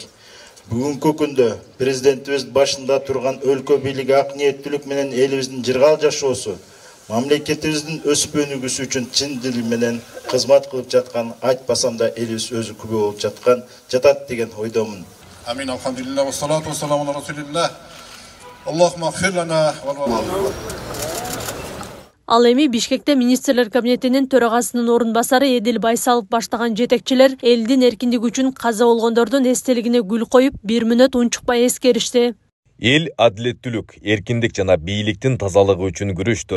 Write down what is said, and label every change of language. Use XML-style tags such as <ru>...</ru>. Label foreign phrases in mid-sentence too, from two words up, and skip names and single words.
<ky>Бүгүнкү күндө президентибиз башында турган өлкө бийлиги ак ниеттүүлүк менен элибиздин жыргал жашоосу, мамлекетибиздин өсүп өнүгүүсү үчүн чын дил менен кызмат кылып жаткан, айтпасам да элибиз өзү күбө болуп жатат деген ойдомун.</ky> <ar>آمين، الحمد لله, والصلاة والسلام على رسول الله. اللهم اغفر لنا ولنا.</ar> <ky>Ал эми Бишкекте министрлер кабинетинин төрагасынын орун басары Эдил Байсалов баштаган жетекчилер элдин эркиндиги үчүн каза болгондордун эстелигине гүл коюп, 1 мүнөт унчукпай эскеришти. Эл адилеттүүлүк, эркиндик жана бийликтин тазалыгы үчүн күрөштү.</ky>